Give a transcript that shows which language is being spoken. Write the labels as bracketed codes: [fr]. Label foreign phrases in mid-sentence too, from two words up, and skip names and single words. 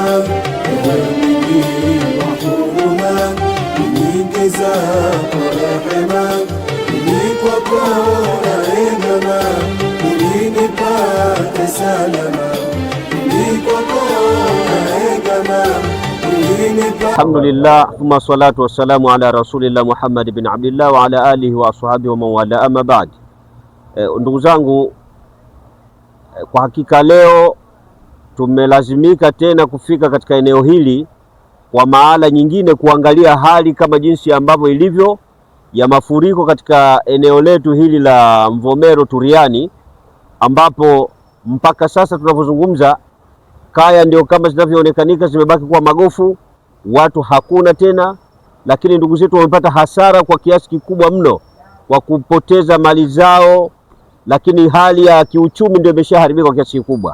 [sw] Ewe mwingi wa huruma, nyingi zako rehema. Kwako naegama ili nipate salama, kwako naegama ili nipate. [ar] الحمد لله ثم الصلاة والسلام على رسول الله محمد بن عبد الله وعلى آله وأصحابه ومن والى أما بعد. [sw] Ndugu zangu, kwa hakika leo tumelazimika tena kufika katika eneo hili kwa maana nyingine, kuangalia hali kama jinsi ambavyo ilivyo ya mafuriko katika eneo letu hili la Mvomero Turiani, ambapo mpaka sasa tunavyozungumza kaya ndio kama zinavyoonekanika zimebaki kuwa magofu, watu hakuna tena, lakini ndugu zetu wamepata hasara kwa kiasi kikubwa mno kwa kupoteza mali zao, lakini hali ya kiuchumi ndio imeshaharibika kwa kiasi kikubwa.